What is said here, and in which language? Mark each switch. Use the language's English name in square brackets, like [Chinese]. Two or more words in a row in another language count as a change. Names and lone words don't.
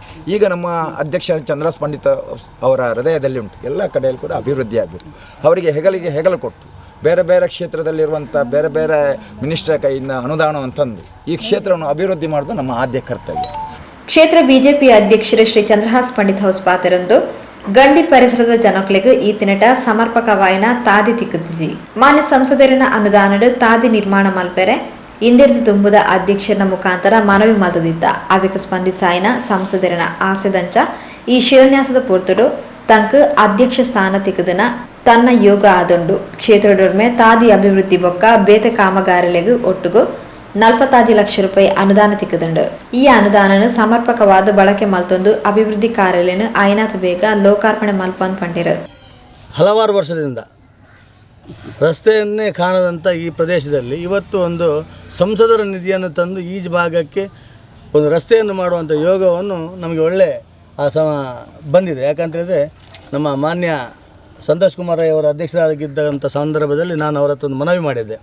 [Kannada] ಈಗ ನಮ್ಮ ಅಧ್ಯಕ್ಷ ಚಂದ್ರಾಸ್ ಪಂಡಿತ ಅವರ ಹೃದಯದಲ್ಲಿ ಉಂಟು ಎಲ್ಲ ಕಡೆಯಲ್ಲಿ ಕೂಡ ಅಭಿವೃದ್ಧಿ ಆಗಬೇಕು. ಅವರಿಗೆ ಹೆಗಲು ಕೊಟ್ಟು ಬೇರೆ ಬೇರೆ ಕ್ಷೇತ್ರದಲ್ಲಿರುವಂಥ ಬೇರೆ ಬೇರೆ ಮಿನಿಸ್ಟರ್ ಕೈಯಿಂದ ಅನುದಾನವನ್ನು ತಂದು ಈ ಕ್ಷೇತ್ರವನ್ನು ಅಭಿವೃದ್ಧಿ ಮಾಡೋದು ನಮ್ಮ ಆದ್ಯ ಕರ್ತವ್ಯ. [Tulu] ಕ್ಷೇತ್ರ ಬಿಜೆಪಿ ಅಧ್ಯಕ್ಷರು ಶ್ರೀ ಚಂದ್ರಹಾಸ್ ಪಂಡಿತ್ ಹೌಸ್ ಪಾತೆರಂದು ಗಂಡಿ ಪರಿಸರದ ಜನಕ್ಲೆಗ್ ಈ ತಿನಟ ಸಮರ್ಪಕವಾಯಿನ ತಾದಿ ತಿಕ್ಕದಿಜಿ ಮಾನ್ಯ ಸಂಸದರಿನ ಅನುದಾನಡು ತಾದಿ ನಿರ್ಮಾಣ ಮಲ್ಪೆರೆ ಇಂದಿರ್ದು ತುಂಬುದ ಅಧ್ಯಕ್ಷರ ಮುಖಾಂತರ ಮನವಿ ಮತದಿದ್ದ ಅವಿಕ ಸ್ಪಂದಿಸಾಯಿನ ಸಂಸದರಿನ ಆಸೆದಂಚ ಈ ಶಿಲಾನ್ಯಾಸದ ಪೂರ್ತುಡು ತಂಕ್ ಅಧ್ಯಕ್ಷ ಸ್ಥಾನ ತಿಕ್ಕದನ ತನ್ನ ಯೋಗ ಆದುಂಡು ಕ್ಷೇತ್ರದೊಡ್ಮೆ ತಾದಿ ಅಭಿವೃದ್ಧಿ ಬೊಕ್ಕ ಬೇತೆ ಕಾಮಗಾರಿಲೆಗ್ ಒಟ್ಟುಗು 45 ಲಕ್ಷ ರೂಪಾಯಿ ಅನುದಾನ ತಿಕ್ಕದುಂಡು. ಈ ಅನುದಾನನು ಸಮರ್ಪಕವಾದ ಬಳಕೆ ಮಲ್ತೊಂದು ಅಭಿವೃದ್ಧಿ ಕಾರ್ಯಾಲಯನು ಆಯ್ನಾತ ಬೇಗ ಲೋಕಾರ್ಪಣೆ ಮಲ್ಪಂದ್ ಪಂಡಿರು. [Kannada] ಹಲವಾರು ವರ್ಷದಿಂದ ರಸ್ತೆಯನ್ನೇ ಕಾಣದಂಥ ಈ ಪ್ರದೇಶದಲ್ಲಿ ಇವತ್ತು ಒಂದು ಸಂಸದರ ನಿಧಿಯನ್ನು ತಂದು ಈ ಭಾಗಕ್ಕೆ ಒಂದು ರಸ್ತೆಯನ್ನು ಮಾಡುವಂಥ ಯೋಗವನ್ನು ನಮಗೆ ಒಳ್ಳೆ ಬಂದಿದೆ. ಯಾಕಂತೇಳಿದ್ರೆ ನಮ್ಮ ಮಾನ್ಯ ಸಂತೋಷ್ ಕುಮಾರ್ ಅವರ ಅಧ್ಯಕ್ಷರಾಗಿದ್ದಂಥ ಸಂದರ್ಭದಲ್ಲಿ ನಾನು ಅವರ ಹತ್ರ ಒಂದು ಮನವಿ ಮಾಡಿದ್ದೆ.